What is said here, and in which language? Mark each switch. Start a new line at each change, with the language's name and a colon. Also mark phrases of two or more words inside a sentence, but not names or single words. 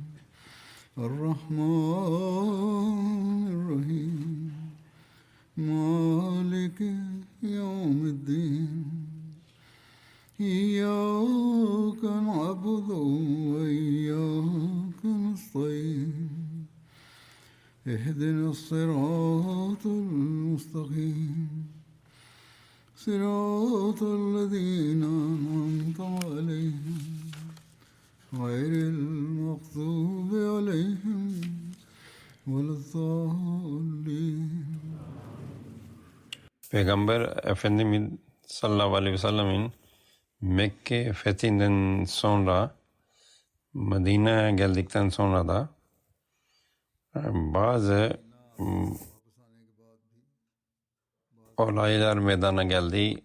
Arabic: الرحمن الرحيم مالك يوم الدين إياك نعبد وإياك نستعين اهدنا الصراط المستقيم صراط الذين أنعمت عليهم غير المغضوب عليهم ولا الضالين.
Turkish: Peygamber Efendimiz
Arabic: صلى الله عليه وسلم
Turkish: Mekke fethinden sonra Medine'ye geldikten sonra da bazı olaylar meydana geldi.